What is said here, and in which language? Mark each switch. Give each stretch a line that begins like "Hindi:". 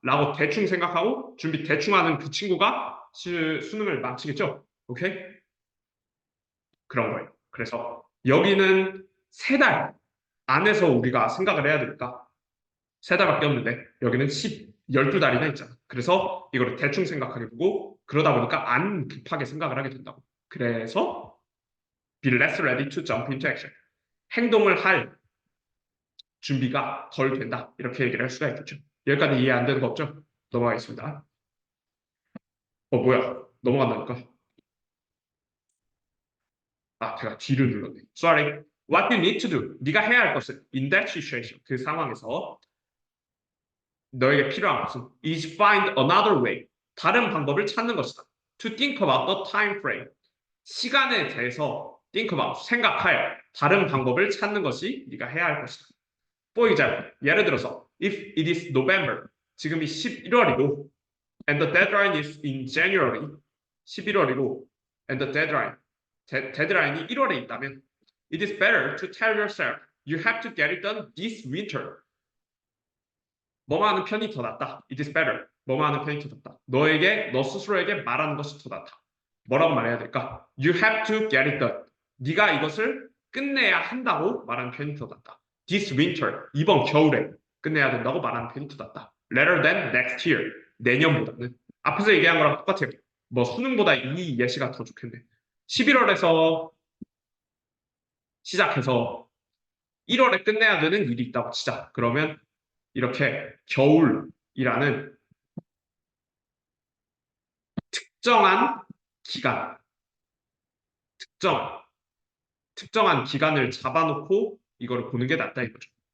Korean: 라고 대충 생각하고 준비 대충 하는 그 친구가 수능을 마치겠죠? 오케이? 그런 거예요. 그래서 여기는 3달 안에서 우리가 생각을 해야 되니까 3달밖에 없는데 여기는 12달이나 있잖아. 그래서 이거를 대충 생각하게 보고 그러다 보니까 안 급하게 생각을 하게 된다고. 그래서
English: be less ready to jump into action.
Korean: 행동을 할 준비가 덜 된다. 이렇게 얘기를 할 수가 있겠죠. 여기까지 이해 안 되는 거 없죠? 넘어가겠습니다. 뭐야. 넘어간다니까. 제가 D를 눌렀네.
English: Sorry. What you need to do.
Korean: 네가 해야 할 것은
English: in that situation.
Korean: 그 상황에서 너에게 필요한 것은
English: is find another way.
Korean: 다른 방법을 찾는 것이다.
English: To think about the time frame.
Korean: 시간에 대해서
English: think about,
Korean: 생각할 다른 방법을 찾는 것이 네가 해야 할 것이다.
English: For example,
Korean: 예를 들어서
English: if it is November,
Korean: 지금이 11월이고
English: and the deadline is in January,
Korean: 11월이고
English: and the
Korean: 데드라인이 1월에 있다면
English: it is better to tell yourself you have to get it done this winter.
Korean: 뭐뭐 하는 편이 더 낫다.
English: It is better.
Korean: 뭐뭐 하는 편이 더 낫다. 너 스스로에게 말하는 것이 더 낫다. 뭐라고 말해야 될까?
English: You have to get it done.
Korean: 네가 이것을 끝내야 한다고 말하는 편이 더 낫다.
English: This winter,
Korean: 이번 겨울에 끝내야 된다고 말하는 편이 더 낫다.
English: Rather than next year,
Korean: 내년보다는. 앞에서 얘기한 거랑 똑같아요. 뭐 수능보다 이 예시가 더 좋겠네. 11월에서 시작해서 1월에 끝내야 되는 일이 있다고 치자. 그러면 이렇게 겨울이라는 특정한 기간, 특정한 기간을 잡아놓고 이거를 보는 게 낫다 이거죠.